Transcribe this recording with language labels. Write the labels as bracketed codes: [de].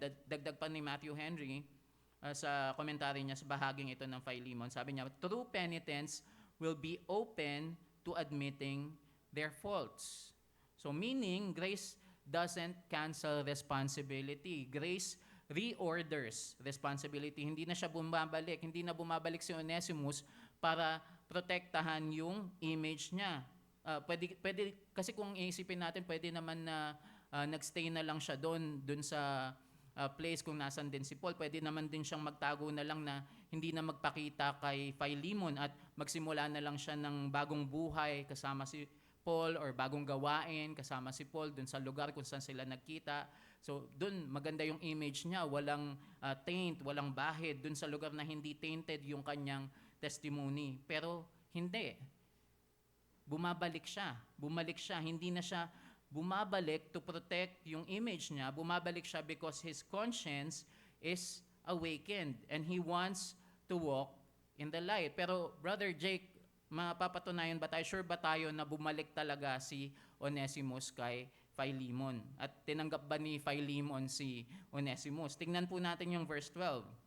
[tl] Dagdag pa ni Matthew Henry, sa komentary niya sa bahaging ito ng Philemon, sabi niya, [en] true penitence will be open to admitting their faults. So meaning, grace doesn't cancel responsibility. Grace reorders responsibility. [tl] Hindi na siya bumabalik. Hindi na bumabalik si Onesimus para protektahan yung image niya. Pwede, kasi kung iisipin natin, pwede naman na nagstay na lang siya doon sa place kung nasan din si Paul. Pwede naman din siyang magtago na lang na hindi na magpakita kay Philemon at magsimula na lang siya ng bagong buhay kasama si Paul or bagong gawain kasama si Paul dun sa lugar kung saan sila nagkita. So dun maganda yung image niya, walang taint, walang bahid dun sa lugar na hindi tainted yung kanyang testimony. Pero hindi. Bumalik siya, hindi na siya bumabalik [en] to protect [tl] yung image niya. Bumabalik siya [en] because his conscience is awakened and he wants to walk in the light. [tl] Pero Brother Jake, mapapatunayan ba tayo, sure ba tayo na bumalik talaga si Onesimus kay Philemon? At tinanggap ba ni Philemon si Onesimus? Tingnan po natin yung verse 12.